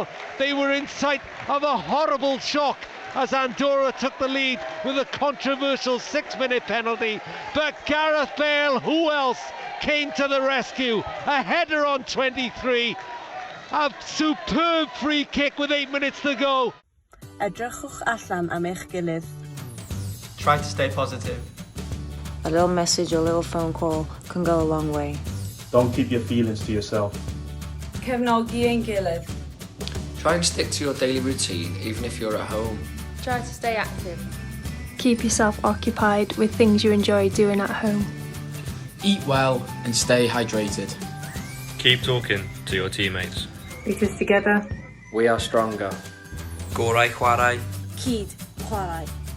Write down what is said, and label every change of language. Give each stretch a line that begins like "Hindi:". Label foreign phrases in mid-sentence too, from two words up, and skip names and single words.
English: They were in sight of a horrible shock as Andorra took the lead with a controversial 6-minute penalty. But Gareth Bale, who else, came to the rescue. A header on 23. A superb free kick with 8 minutes to go.
Welsh: Edrychwch allan am eich gilydd.
English: Try to stay positive. A little message or a little phone call can go a long way. Don't keep your feelings to yourself.
Welsh: Cefnogi ein gilydd.
English: Try and stick to your daily routine, even if you're at home. Try to stay active. Keep yourself occupied with things you enjoy doing at home. Eat well and stay hydrated. Keep talking to your teammates. Because together We are stronger.
Welsh: Gorau chwarae. Cyd chwarae.